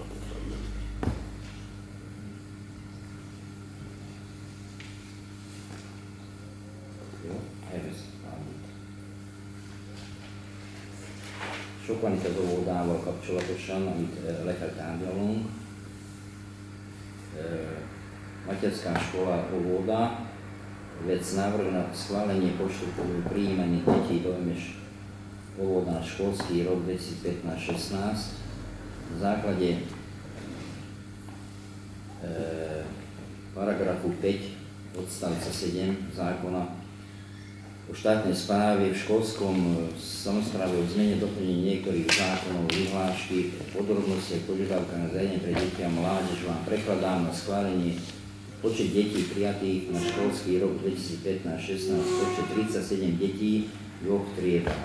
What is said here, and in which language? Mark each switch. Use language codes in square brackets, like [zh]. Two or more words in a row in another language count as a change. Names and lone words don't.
[hu] Sok van itt az óvodával kapcsolatosan, amit le kell tárgyalnunk. [sk] Materská škola óvoda, vec návrh na schválenie počtu prijímaných detí do óvoda na školský rok 2015-16 na základe paragrafu 5 odstavca 7 zákona o štátnej správe v školskom samospráve o zmene doplnení niektorých zákonov, vyhlášky, podrobnosti a požiadavkách na zariadenie pre deti a mládež vám prekladám na schválenie počet detí prijatých na školský rok 2015-16, počet 37 detí v dvoch triedách.